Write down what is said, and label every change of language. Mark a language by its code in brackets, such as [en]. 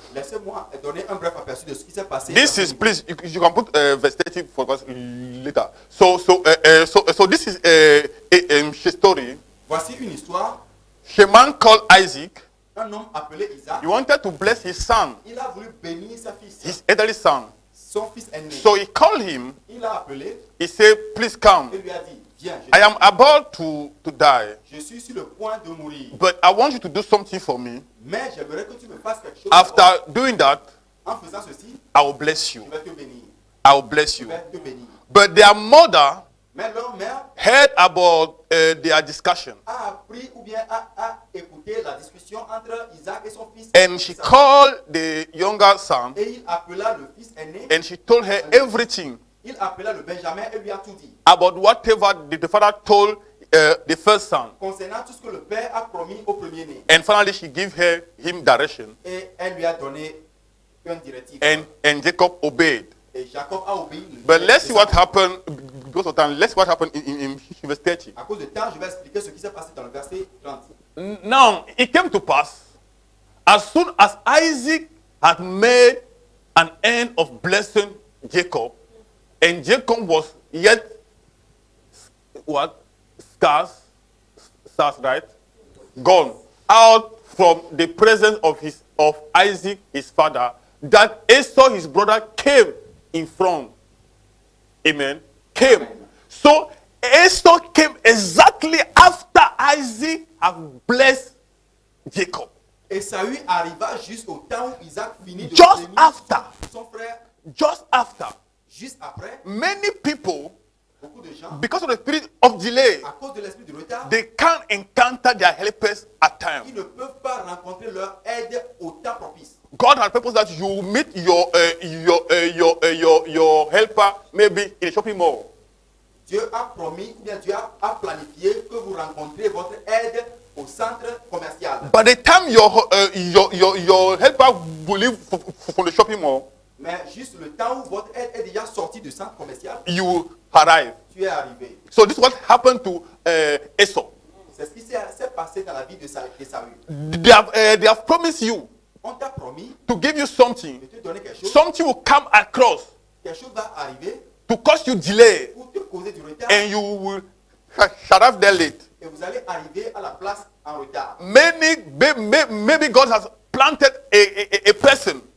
[fr] Laissez-moi donner un bref aperçu de ce qui s'est passé. [en] This is, please, you can put verse 30 for us later. So this is a story. [fr] Voici une histoire. [en] A man called Isaac. [fr] Un homme appelé Isaac. [en] He wanted to bless his son, [fr] Il a voulu bénir sa fille, [en] his elderly son. [fr] son fils aîné. [en] So he called him. [fr] Il a appelé [en] He said, please come. [fr] et lui a dit, viens, [en] I am about to die, [fr] je suis sur le point de mourir. [en] but I want you to do something for me. [fr] Mais j'aimerais que tu me fasses quelque chose. [en] After doing that, [fr] En faisant ceci, [en] I will bless [fr] je [en] you. [fr] vais te bénir. [en] I will bless [fr] Je [en] you. [fr] vais te bénir. [en] But their mother [fr] Mais leur mère [en] heard about their discussion, [fr] a appris ou bien a écouté la discussion entre Isaac et son fils. [en] and she called the younger son, [fr] Et il appela le fils aîné. [en] and she told her everything [fr] Il appela le Benjamin et lui a tout dit. [en] about whatever the father told the first son. [fr] Concernant tout ce que le père a promis au premier-né. [en] And finally, she gave him direction, [fr] Et elle lui a donné une directive. [en] and Jacob obeyed. [fr] Et Jacob a obéi. [en] But let's see what happened. Because of time, let's see what happened in verse 30. [fr] À cause de temps, je vais expliquer ce qui s'est passé dans le verset 30. [en] Now it came to pass, as soon as Isaac had made an end of blessing Jacob, and Jacob was yet scarce, right, gone out from the presence of Isaac his father, that Esau his brother came in front. Amen. Came. Amen. So Esau came exactly after Isaac had blessed Jacob. [fr] Et Saül arriva juste au temps où Isaac finit de [en] Just [fr] bénir [en] after. [fr] son frère. [en] Just after, [fr] Juste après, [en] many people, [fr] beaucoup de gens, [en] because of the spirit of delay, [fr] à cause de l'esprit de retard, [en] they can't encounter their helpers at times. [fr] ils ne peuvent pas rencontrer leur aide au temps propice. [en] God has purpose that you meet your helper maybe in a shopping mall. [fr] Dieu a promis, ou bien Dieu a planifié que vous rencontrez votre aide au centre commercial. [en] By the time your helper will leave from the shopping mall, [fr] Mais juste le temps où votre aide est déjà sortie du centre commercial, [en] you will arrive. [fr] tu es arrivé. [en] So this is what happened to Esau. [fr] C'est ce qui s'est passé dans la vie de Saül. [en] They have promised you [fr] On t'a promis [en] to give you something. [fr] de te donner quelque chose. [en] Something will come across [fr] Quelque chose va arriver [en] to cause you delay, [fr] pour te causer du retard. [en] and you will arrive there late. [fr] Et vous allez arriver à la place en retard. [en] Maybe God has planted a person